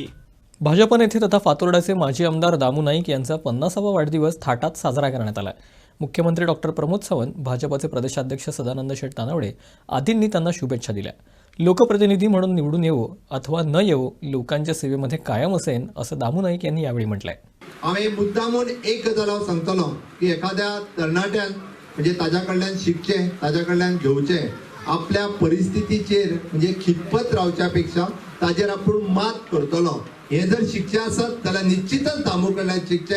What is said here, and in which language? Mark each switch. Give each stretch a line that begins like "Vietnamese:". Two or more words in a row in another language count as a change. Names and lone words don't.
Marathi: भाजप नेते तथा फातोर्डाचे माजी आमदार दामू नाईक यांचा 50वा वाढदिवस थाटात साजरा करण्यात आला. मुख्यमंत्री डॉक्टर प्रमोद सावंत, भाजपचे प्रदेशाध्यक्ष सदानंद शेठ तानावडे आदींनी त्यांना शुभेच्छा दिल्या. लोकप्रतिनिधी म्हणून निवडून येवो अथवा न येवो, लोकांच्या सेवेमध्ये कायम असेन असं दामू नाईक यांनी यावेळी म्हटलंय.
Konkani: हांवें मुद्दामून एक गजाल हांव सांगतलो की एखाद्या तरणाट्यान म्हणजे ताज्या कडल्यान शिकचें, ताज्या कडल्यान घेवचें. आपल्या परिस्थितीचेर म्हणजे खितपत रावच्या पेक्षा ताजेर आपूण मात करतलो हे जर शिकचे आसत जाल्यार निश्चितच दामू कडल्यान शिकचें.